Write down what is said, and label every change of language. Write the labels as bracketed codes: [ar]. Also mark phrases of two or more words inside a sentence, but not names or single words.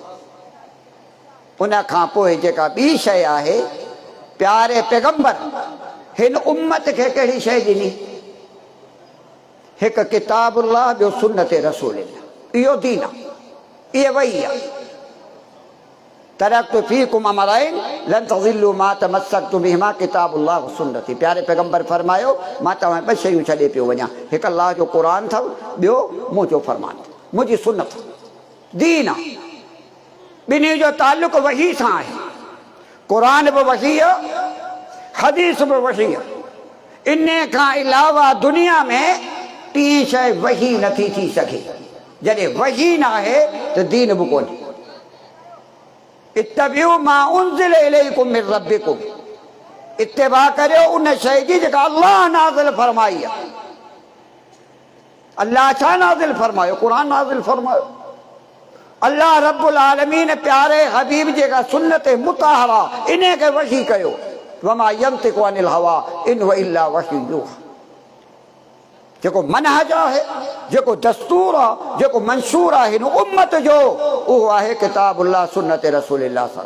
[sd] उन खां पोइ जेका ॿी शइ आहे प्यारे पैगंबर हिन उम्मत खे कहिड़ी शइ ॾिनी हिकु किताबुल्लाह ॿियो सुन्नत रसूलुल्लाह इहो दीन आहे इहे वही आहे [ar] تركت فيكم أمرين لن تضلوا ما تمسكتم بهما كتاب الله وسنتي [sd] प्यारे पैगंबर फरमायो मां तव्हां ॿ शयूं छॾे पियो वञा हिकु अल्लाह जो क़ुर अथव ॿियो मुंहिंजो फ़रमान मुंहिंजी सुन्नत दीन आहे ॿिन्ही जो तालुक़ु वही सां आहे क़ुर बि वही आहे हदीस बि वही आहे इन खां अलावा दुनिया में टी शइ वही नथी थी सघे जॾहिं वही न आहे त दीन बि कोन्हे [ar] اتبعوا ما أنزل إليكم من ربكم [sd] इत्तिबा करियो उन शइ जी जेका अल्लाह नाज़िल फरमाई आहे अल्लाह छा नाज़िल फरमायो क़ुर नाज़िल फरमायो अल्लाह [ar] رب العالمين [sd] प्यारे हबीब जेका सुन्नत मुताहरा इन खे वही कयो [ar] وما ينطق عن الهوى إن هو إلا وحي يوحى [sd] जेको मनहज आहे जेको दस्तूर आहे जेको मंशूर आहे हिन उम्मत जो उहो आहे किताबुल्लाह सुन्नत रसूलुल्लाह